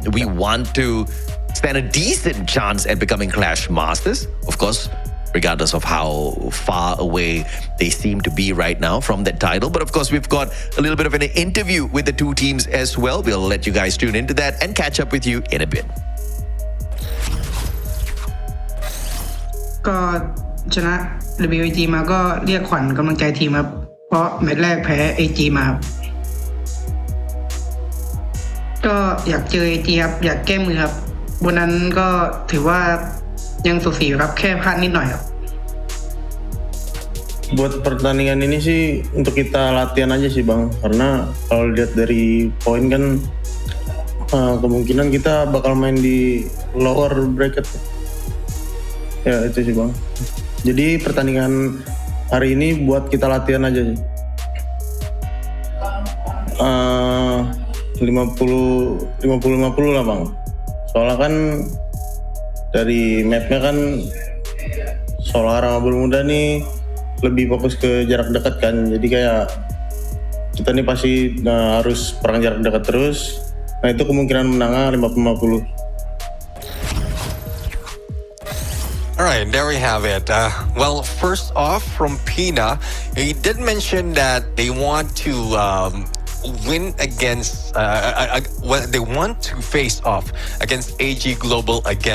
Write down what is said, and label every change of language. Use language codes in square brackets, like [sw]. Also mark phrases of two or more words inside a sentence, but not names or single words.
[en] We want to stand a decent chance at becoming Clash Masters. Of course, regardless of how far away they seem to be right now from that title. But of course, we've got a little bit of an interview with the two teams as well. We'll let you guys tune into that and catch up with you in a bit. [th] ก็ชนะ WAG มาก็เรียกขวัญกำลังใจทีมครับเพราะแมตช์แรกแพ้ AG มาครับก็อยากเจอ AG ครับอยากแก้มือครับวันนั้นก็ถือว่ายังสูสีครับแค่พลาดนิดหน่อยครับ [id] Buat pertandingan ini sih untuk kita latihan aja sih Bang, karena kalau lihat dari poin kan kemungkinan kita bakal main di lower bracket. Ya itu sih Bang. Jadi pertandingan hari ini buat kita latihan aja sih. 50-50 lah Bang. Soalnya kan dari mapnya kan Solar sama Bermuda nih lebih fokus ke jarak dekat kan, jadi kayak kita nih pasti harus perang jarak dekat terus. Nah itu kemungkinan menangnya 50-50. [en] Alright, there we have it. Well, first off, from Pina, he did mention that they want to win against, they want to face off against AG Global again.